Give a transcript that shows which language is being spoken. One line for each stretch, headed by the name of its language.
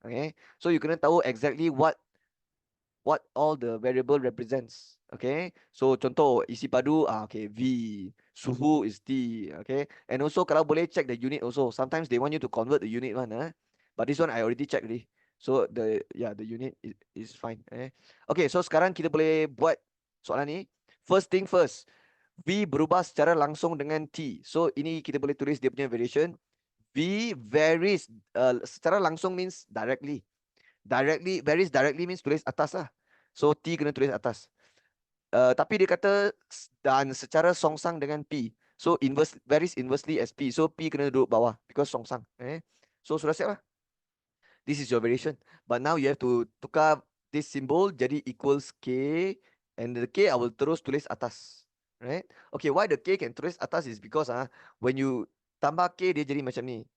English: Okay, so you
Malay: kena tahu
English: exactly what all the variable represents.
Malay: Okay, so contoh isi padu, okay, V, suhu is T.
English: Okay, and also
Malay: kalau boleh
English: check the unit also. Sometimes they want you to convert the unit one, but this one I already checked already. So the unit is fine.
Malay: Okay, so sekarang kita boleh buat soalan ni.
English: First thing first,
Malay: V berubah secara langsung dengan T. So ini kita boleh tulis dia punya variation. V varies secara langsung
English: means directly. Directly varies directly means
Malay: tulis atas lah. So T kena tulis atas. Tapi dia kata dan secara songsang dengan P.
English: So varies inversely as P. So P
Malay: kena duduk bawah
English: because songsang.
Malay: So sudah siap lah.
English: This is your variation. But now you have to
Malay: tukar
English: this symbol jadi equals K. And the K I will
Malay: terus tulis atas.
English: Right? Okay, why the K can
Malay: tulis atas
English: is because when you
Malay: tambah K dia jadi macam ni.